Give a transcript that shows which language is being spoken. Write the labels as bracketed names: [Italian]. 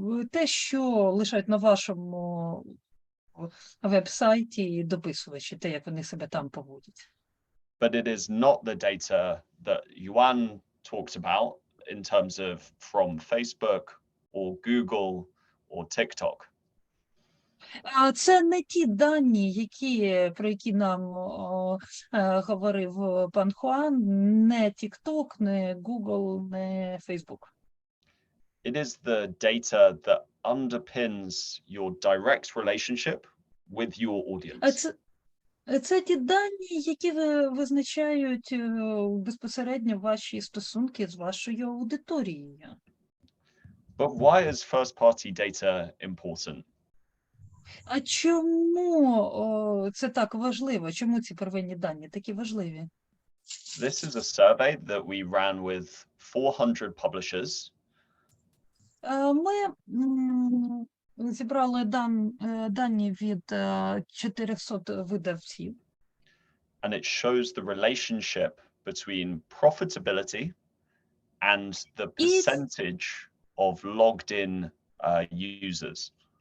[Ukrainian] Те, що лишають на вашому веб-сайті дописувачі, те, як вони себе там поводять. [English] But it is not the data that Juan talks about in terms of from Facebook or Google or TikTok. [Ukrainian] Це не ті дані, про які нам говорив пан Хуан, не TikTok, не Google, не Facebook. [English] It is the data that underpins your direct relationship with your audience. [Ukrainian] Це ті дані, які визначають безпосередньо ваші стосунки з вашою аудиторією. [English] But why is first-party data important? [Ukrainian] А чому це так важливо? Чому ці первинні дані такі важливі? [English] This is a survey that we ran with 400 publishers. [Ukrainian] Ми зібрали дані від 400 видавців. [English] and it shows the relationship between profitability and the percentage of logged in users.